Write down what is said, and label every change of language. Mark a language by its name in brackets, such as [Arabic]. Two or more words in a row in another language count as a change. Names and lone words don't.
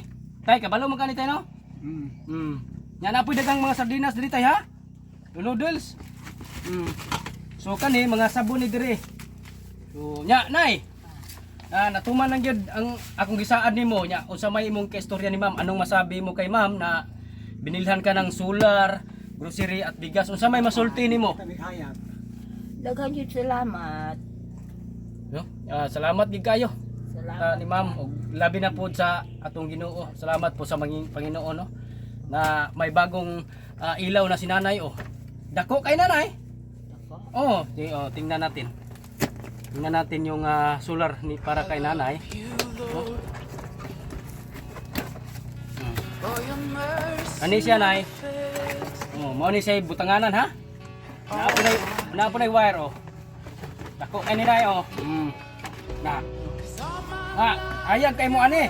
[Cebuano] Tay kabalo mo kani tay no? Nya na pud dagang mga sardinas diri tay ha? Noodles. So kani mga sabon ni diri. So nya nay. Natuman lang gyud ang akong gisaad nimo nya unsa may imong kaistorya ni ma'am, [Filipino] anong masabi mo kay ma'am na binilhan ka ng solar, grocery at bigas, [Cebuano] unsa may masulti nimo? Daghan jud salamat. No? Salamat gid kayo Salamat. ni ma'am ug labi na po sa atong Ginoo. [Filipino] Salamat po sa Panginoon no na may bagong ilaw na si nanay oh. [Cebuano] Dako kay nanay. [Filipino] Tingnan natin. Tingnan natin yung solar ni para kay nanay. [Cebuano] Ani siya nay? Mao ni siya butanganan ha? Napo na wire oh. Dako kay ni nay oh. Na. Ayag kay mo ani.